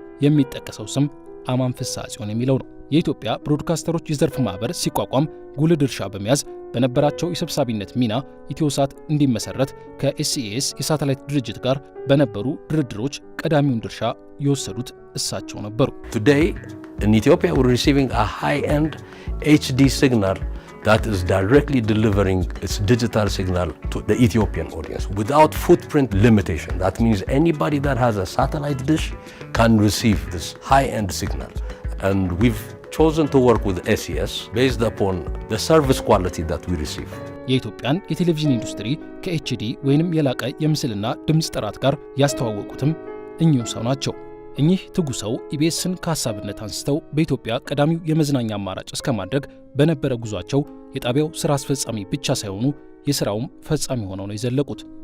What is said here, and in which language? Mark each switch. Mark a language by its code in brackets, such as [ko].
[am] የሚጠቀሰው ስም አማን ፍስሐጽዮን የሚለው ነው። የኢትዮጵያ ብሮድካስተሮች የዘርፍ ማህበር ሲቋቋም ጉልህ ድርሻ በመያዝ በነበራቸው የሰብሳቢነት ሚና ኢትዮሳት እንዲመሰረት ከኤስኢኤስ የሳተላይት ድርጅት ጋር በነበሩ ድርድሮች ቀዳሚውን ድርሻ የወሰዱት እሳቸው ነበሩ። [en] Today in Ethiopia we're receiving a high-end HD signal that is directly delivering its digital signal to the Ethiopian audience without footprint limitation. That means anybody that has a satellite dish can receive this high-end signal. And we've chosen to work with SES based upon the service quality that we receive. [am] የኢትዮጵያን የቴሌቪዥን ኢንዱስትሪ ከኤችዲ ወይንም የላቀ የምስልና ድምፅ ጥራት ጋር ያስተዋወቁትም እኚሁ ሰው ናቸው። እኚህ ትጉ ሰው ኢቢኤስን ከሐሳብነት አንስተው በኢትዮጵያ ቀዳሚው የመዝናኛ አማራጭ እስከማድረግ በነበረ ጉዟቸው የጣቢያው ሥራ አስፈጻሚ ብቻ ሳይሆኑ የሥራውም ፈጻሚ ሆነው ነው የዘለቁት።